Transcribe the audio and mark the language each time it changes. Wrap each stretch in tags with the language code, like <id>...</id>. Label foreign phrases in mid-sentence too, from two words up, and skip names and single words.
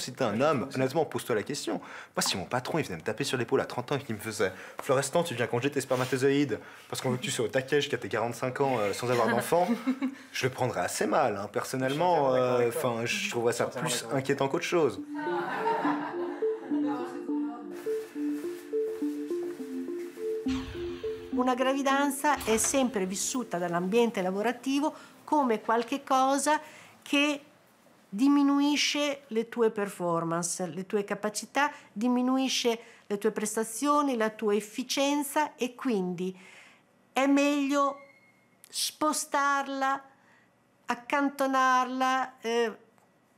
<fr>Si t'es un homme, honnêtement, pose-toi la question. Moi, si mon patron, il venait me taper sur l'épaule à 30 ans et qu'il me faisait « Florestan, tu viens congeler tes spermatozoïdes parce qu'on veut que tu sois au taquet jusqu'à tes 45 ans sans avoir d'enfant », je le prendrais assez mal, hein. Personnellement. Je trouverais ça plus inquiétant qu'autre chose.</fr> <it>una gravidanza è sempre vissuta dall'ambiente lavorativo come qualche cosa che diminuisce le tue performance, le tue capacità, diminuisce le tue prestazioni, la tua efficienza, e quindi è meglio spostarla, accantonarla, eliminarla.</it>